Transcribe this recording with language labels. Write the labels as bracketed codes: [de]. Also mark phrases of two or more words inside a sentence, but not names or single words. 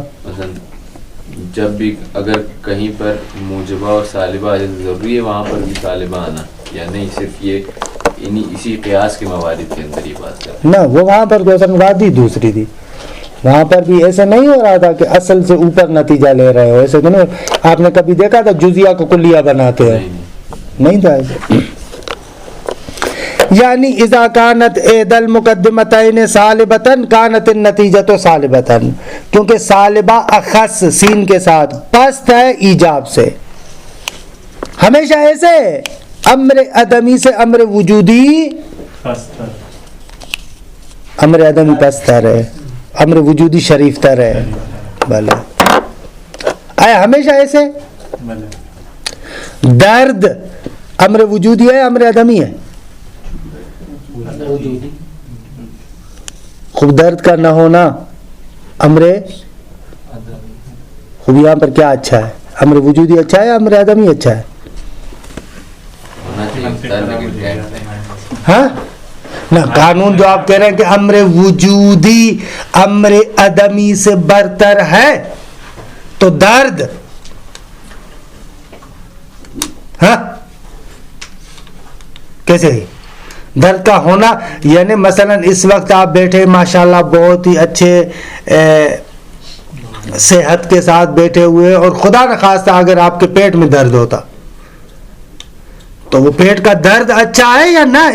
[ur] مثلا جب بھی اگر کہیں پر موجبہ اور سالبہ ضروری ہے وہاں پر بھی سالبہ آنا، یا نہیں صرف یہ اسی قیاس کے موارد کے اندر یہ بات ہے؟ نہ، وہ وہاں پر کوئی بات ہی دوسری تھی. وہاں پر بھی ایسا نہیں ہو رہا تھا کہ اصل سے اوپر نتیجہ لے رہے ہو. ایسے تو نہیں. آپ نے کبھی دیکھا تھا جزیہ کو کلیہ بناتے ہیں؟ نہیں تھا ایسا. یعنی [ar] اذا كانت احدى المقدمتين سالبة كانت النتیجۃ سالبة، [ur] کیونکہ سالبہ اخص سین کے ساتھ پست ہے ایجاب سے. ہمیشہ ایسے امر عدمی سے امر وجودی، امر عدمی پستر ہے، امر وجودی شریف تر ہے. بھلے آیا ہمیشہ ایسے؟ درد امر وجودی ہے امر عدمی ہے؟ خوب درد کا نہ ہونا امر، خوب یہاں پر کیا اچھا ہے؟ امر وجودی اچھا ہے امر عدمی اچھا ہے؟ ہاں نہ، قانون جو آپ کہہ رہے ہیں کہ امر وجودی امر عدمی سے برتر ہے تو درد، ہاں کیسے ہے؟ درد کا ہونا یعنی مثلا اس وقت آپ بیٹھے ماشاءاللہ بہت ہی اچھے صحت کے ساتھ بیٹھے ہوئے اور خدا نخواستہ اگر آپ کے پیٹ میں درد ہوتا تو وہ پیٹ کا درد اچھا ہے یا نہ؟